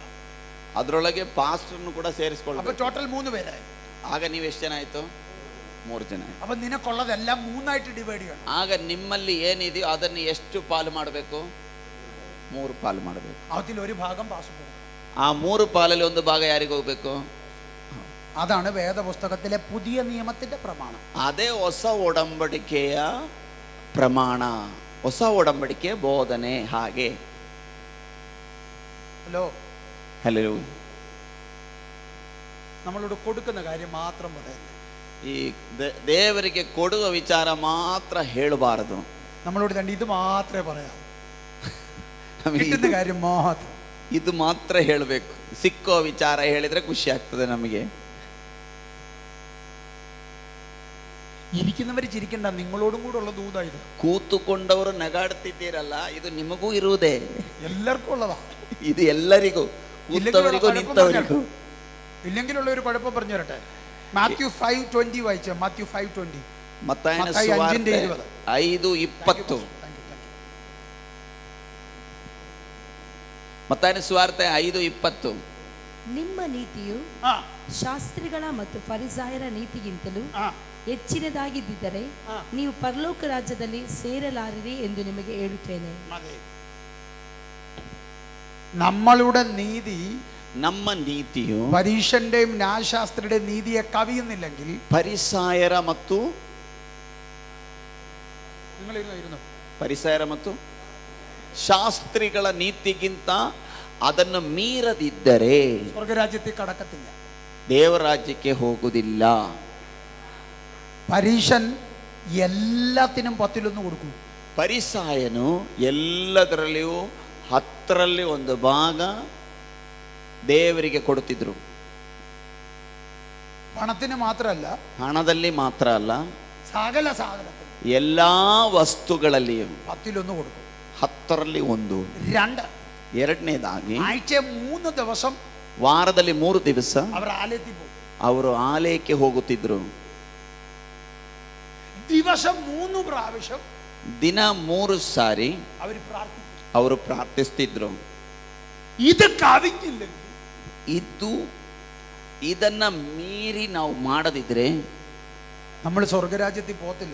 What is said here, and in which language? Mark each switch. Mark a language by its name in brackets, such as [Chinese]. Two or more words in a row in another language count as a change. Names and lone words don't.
[Kannada] ಅದರೊಳಗೆ ಪಾಸ್ಟರ್ನು ಕೂಡ [Malayalam] അപ്പൊ [Kannada] ಸೇರಿಸಿಕೊಳ್ಳಬೇಕು. [Malayalam] ടോട്ടൽ 3 പേരായി. [Kannada] ಆಗ ನೀವು ಎಷ್ಟು ಜನ ಆಯ್ತು? 3 ಜನ. [Malayalam] അപ്പൊ നിനക്കുള്ളതെല്ലാം 3 ഡിവൈഡ് ചെയ്യണം. [Kannada] ಆಗ ನಿಮ್ಮಲ್ಲಿ ಏನಿದೆಯೋ ಅದನ್ನು ಎಷ್ಟು ಪಾಲು ಮಾಡಬೇಕು? 3 ಪಾಲು ಮಾಡಬೇಕು. [Malayalam] അതിൽ ഒരു ഭാഗം പാസ്റ്റർ. [Kannada] ಆ 3 ಪಾಲಲ್ಲಿ 1 ಭಾಗ ಯಾರಿಗೆ ಹೋಗ್ಬೇಕು? [Malayalam] അതാണ് വേദപുസ്തകത്തിലെ പുതിയ നിയമത്തിന്റെ പ്രമാണം. [Kannada] ಅದೇ ಹೊಸ ಒಡಂಬಡಿಕೆಯ ಪ್ರಮಾಣ, ಹೊಸ ಒಡಂಬಡಿಕೆಯ ಬೋಧನೆ. ಹಾಗೆ [Malayalam] ഹലോ, നമ്മളോട് കൊടുക്കുന്ന കാര്യം മാത്രം പറയുന്നത്. [Kannada] ಈ ದೇವರಿಗೆ ಕೊಡುವ ವಿಚಾರ ಮಾತ್ರ ಹೇಳಬಾರದು. [Malayalam] നമ്മളോട് ഇത് മാത്രമേ പറയാം, കിട്ടുന്ന കാര്യം മാത്രം, [Kannada] ಇದು ಮಾತ್ರ ಹೇಳಬೇಕು. ಸಿಕ್ಕೋ ವಿಚಾರ ಹೇಳಿದ್ರೆ ಖುಷಿ ಆಗ್ತದೆ ನಮಗೆ. [Malayalam] ഇരിക്കുന്നവർ ചിരിക്കണ്ട, നിങ്ങളോടും കൂടെ ഉള്ള ദൂത ഇത്. [Kannada] ಕೂತುಕೊಂಡವರು ನಗಾಡ್ತಿದ್ದೀರಲ್ಲ, ಇದು ನಿಮಗೂ ಇರುವುದೇ, [Malayalam] എല്ലാവർക്കും ഉള്ളതാ. [Kannada] ಇದು ಎಲ್ಲರಿಗೂ, ಕೂತವರಿಗೂ ನಿಂತವರಿಗೂ. [Malayalam] ഇല്ലെങ്കിലുള്ള ഒരു കുഴപ്പം പറഞ്ഞു തരട്ടെ. മാത്യു 5:20 വായിച്ച. മാത്യു 5:20. [Kannada] ಮತ್ತಾಯನ ಸುವಾರ್ತೆ 5:20. ಮತ್ತಾಯನ ಸುವಾರ್ತೆ 5:20. ನಿಮ್ಮ ನೀತಿಯು ಶಾಸ್ತ್ರಿಗಳ ಮತ್ತು ಫರಿಸಾಯರ ನೀತಿಗಿಂತಲೂ ಹೆಚ್ಚಿನದಾಗಿದ್ದರೆ ನೀವು ಪರಲೋಕ ರಾಜ್ಯದಲ್ಲಿ ಸೇರಲಾರಿರಿ ಎಂದು ನಿಮಗೆ ಹೇಳುತ್ತೇನೆ. [Malayalam] നമ്മളുടെ നീതി, [Kannada] ನಮ್ಮ ನೀತಿಯು [Malayalam] പരീശന്റെയും ന്യായശാസ്ത്രിയുടെയും നീതിയെ കവിയുന്നില്ലെങ്കിൽ, [Kannada] ಪರಿಸಾಯರ ಮತ್ತು ಪರಿಸಾಯರ ಮತ್ತು ಶಾಸ್ತ್ರಿಗಳ ನೀತಿಗಿಂತ ಅದನ್ನು ಮೀರದಿದ್ದರೆ [Malayalam] ಸ್ವರ್ಗರಾಜ್ಯಕ್ಕೆ ಕടക്കത്തില്ല, [Kannada] ದೇವರ ರಾಜ್ಯಕ್ಕೆ ಹೋಗುವುದಿಲ್ಲ. [Malayalam] പരീശൻ എല്ലാത്തിനും 10 കൊടുക്കും. [Kannada] ಫರಿಸಾಯನು ಎಲ್ಲದರಲ್ಲಿಯೂ 10ರಲ್ಲಿ 1 ಭಾಗ ದೇವರಿಗೆ ಕೊಡುತ್ತಿದ್ರು. [Malayalam] പണത്തിന് മാത്രമല്ല, [Kannada] ಹಣದಲ್ಲಿ ಮಾತ್ರ ಅಲ್ಲ, [Malayalam] സകല സാധനത്തിന് [Kannada] ಎಲ್ಲಾ ವಸ್ತುಗಳಲ್ಲಿಯೂ [Malayalam] 10-1 കൊടുക്കും. [Kannada] 10ರಲ್ಲಿ 1. [Malayalam] 2, [Kannada] ಎರಡನೇದಾಗಿ [Malayalam] ആഴ്ച 3 ദിവസം [Kannada] ವಾರದಲ್ಲಿ 3 ದಿವಸ [Malayalam] അവർ ആലയത്തിൽ പോകും. [Kannada] ಅವರು ಆಲಯಕ್ಕೆ ಹೋಗುತ್ತಿದ್ರು. [Malayalam] ദിവസം 3 പ്രാവശ്യം [Kannada] ದಿನ 3 ಸಾರಿ [Malayalam] അവർ പ്രാർത്ഥിക്കും. [Kannada] ಅವರು ಪ್ರಾರ್ಥಿಸ್ತಿದ್ರು. [Malayalam] ഇത് കവിഞ്ഞില്ലെങ്കിൽ, [Kannada] ಇದನ್ನ ಮೀರಿ ನಾವು ಮಾಡದಿದ್ರೆ [Malayalam] നമ്മൾ സ്വർഗരാജ്യത്തിൽ പോകത്തില്ല,